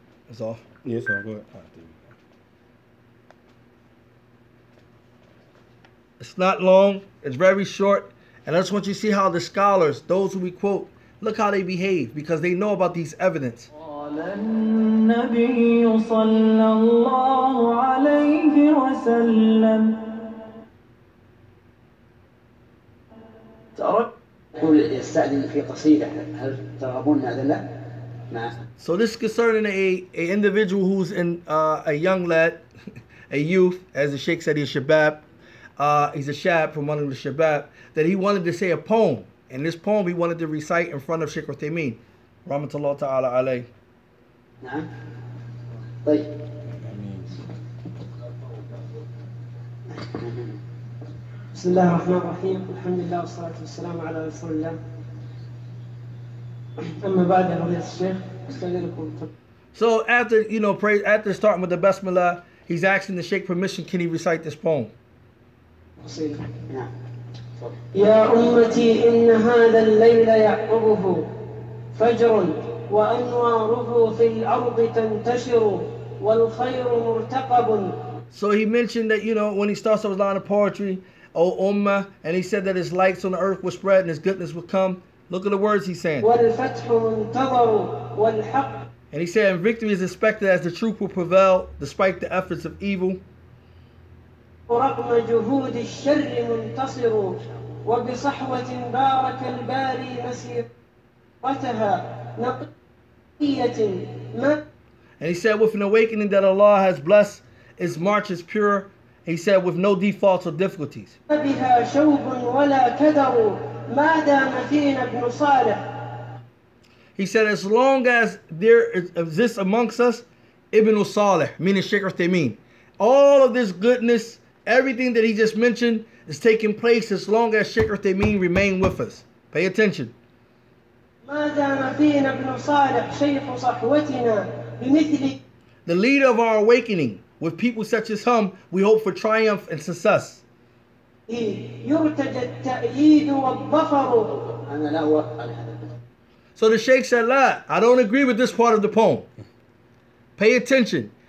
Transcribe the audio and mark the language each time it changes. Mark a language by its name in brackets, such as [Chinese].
[English] It's off. Yes, sir. Go ahead. It's not long. It's very short. And I just want you to see how the scholars, those who we quote, look how they behave because they know about these evidence. [Arabic] قال النبي صلى الله عليه وسلم يقول يستأذن في قصيدة هل ترغبون هذا لا؟ نعم. [English] So this is concerning a individual who's in a young lad, a youth, as the Sheikh said, he's shabab. He's a shab from one of the shabab, that he wanted to say a poem. And this poem he wanted to recite in front of Sheikh Obayd, rahmatullah ta'ala alayh. [Arabic] نعم. طيب. بسم الله الرحمن الرحيم الحمد لله والصلاة والسلام على رسول الله أما بعد يا فضيلة الشيخ أستأذنكم. [English] So after, after starting with the Basmalah, he's asking the Sheikh permission, can he recite this poem? [Arabic] قصيدة. نعم. يا أمتي إن هذا الليل يعقبه فجر وأنواره في الأرض تنتشر والخير مرتقب. [English] So he mentioned that, when he starts off his line of poetry, O Ummah, and he said that his lights on the earth would spread and his goodness would come. Look at the words he's saying. [Arabic] والفتح منتظر والحق. [English] And he said, and victory is expected as the truth will prevail despite the efforts of evil. [Arabic] رغم جهود الشر منتصر وبصحوة بارك الباري مسيرتها نقية ما. [English] And he said, with an awakening that Allah has blessed, its march is pure. He said, with no defaults or difficulties. [Arabic] بها شوب ولا كدر ما دام فينا ابن صالح. [English] He said, as long as there exists amongst us Ibn Salih, meaning Sheikh Obayd, all of this goodness, everything that he just mentioned is taking place as long as Sheikh Obayd remain with us. Pay attention. [Arabic] ما دام فينا ابن صالح شيخ صحوتنا بمثل. [English] The leader of our awakening, with people such as him, we hope for triumph and success. [Arabic] يرتجى التأييد والظفر. أنا لا أوافق على هذا. [English] So the Sheikh said, La, I don't agree with this part of the poem. Pay attention.